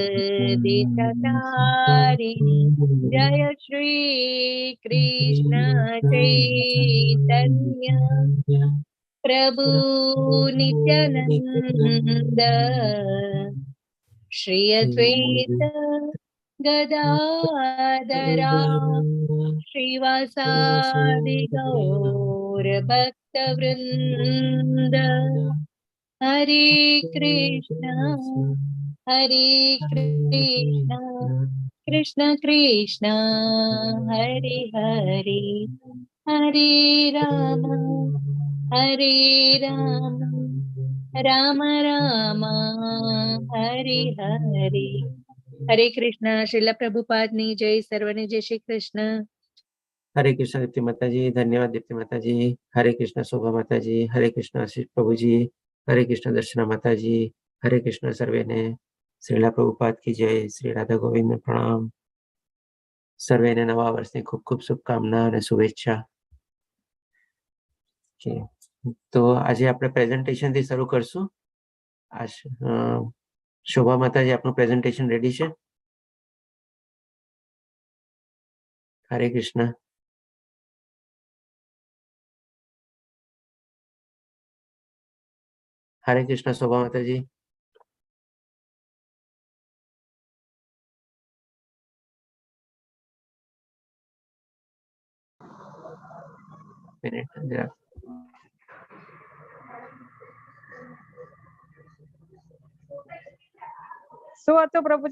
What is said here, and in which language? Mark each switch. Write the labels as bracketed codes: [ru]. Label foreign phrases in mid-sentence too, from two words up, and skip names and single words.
[hi] देशतारिणी जय श्री कृष्ण चैतन्य प्रभु नित्यानंद श्री अद्वैत गदाधरा श्रीवासादि गौर भक्तवृंद हरे कृष्ण कृष्ण कृष्ण हरे हरे हरे राम राम राम हरे हरे। हरे कृष्ण। श्रील प्रभुपाद ने जय। सर्वने जय श्री कृष्ण। हरे कृष्ण दीप्ति माता जी। धन्यवाद दीप्ति माता जी। हरे कृष्ण शोभा माता जी। हरे कृष्ण आशीष प्रभु जी। हरे कृष्ण दर्शना माता जी। हरे कृष्ण [gu] સર્વે ને। [hi] श्रीला प्रभुपाद की जय। श्री राधा गोविंद प्रणाम। [gu] સર્વે ને નવા વર્ષની ખૂબ ખૂબ શુભકામના અને શુભેચ્છા। તો આજે આપણે પ્રેઝન્ટેશન થી શરૂ કરશું। શોભા માતાજી આપનું પ્રેઝન્ટેશન રેડી છે? હરે કૃષ્ણ। [hi] हरे कृष्ण शोभा माता जी। [gu] મિનિટ જરા। શું હતું પ્રભુજી?